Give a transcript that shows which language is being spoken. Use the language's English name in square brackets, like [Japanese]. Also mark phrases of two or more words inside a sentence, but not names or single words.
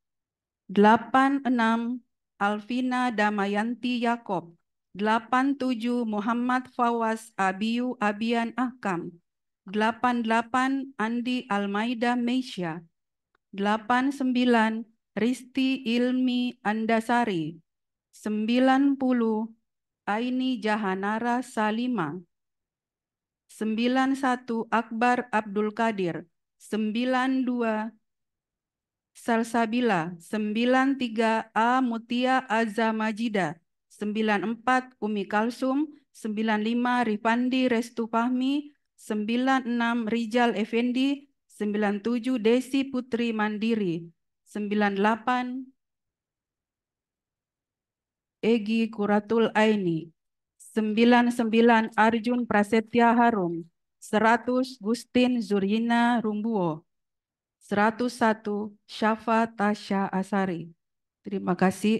[Indonesian] 86 Alvina Damayanti Yakob, 87 Muhammad Fawaz Abiyu Abian Ahkam, 88 Andi Almaida Meisya, 89 Risti Ilmi Andasari, 90 Aini Jahanara Salima, 91 Akbar Abdul Qadir, 92 Salsabila, 93 A Mutia Azza Majida, 94 Umi Kalsum, 95 Rifandi Restu Fahmi, 96 Rijal Effendi, 97 Desi Putri Mandiri, 98 Egi Kuratul Aini, 99 Arjun Prasetya Harum, 100 Gustin Zuryina Rumbuo, 101 Syafa Tasya Asari. Terima kasih.